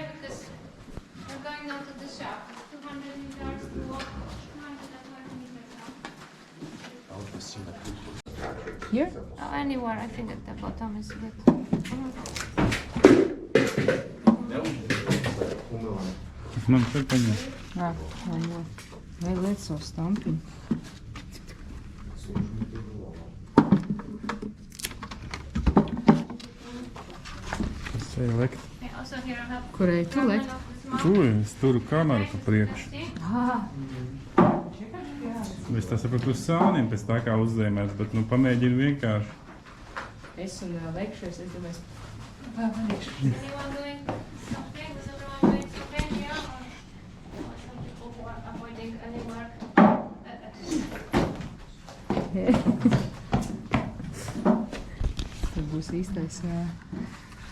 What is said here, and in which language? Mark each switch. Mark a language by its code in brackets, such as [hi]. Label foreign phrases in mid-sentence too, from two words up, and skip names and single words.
[en] Because we're going now to the shaft. 200 meters to walk. 220 meters now. Here? Anywhere, I think at the bottom is good. [ru] Нам все понятно. [lv] Vai liec savu stampiņu. [en] Select. Also here I have [lv] Kurai tu liek? Tur es turu kameru pa priekšu. Es tā saprotu uz sāniem pēc tā kā uzzīmēts, bet nu pamēģinu vienkārši. Es un Lekšais, es domāju, [en] Anyone doing something? Is everyone doing something here? Or some people who are avoiding any work? [lv] tas būs īstais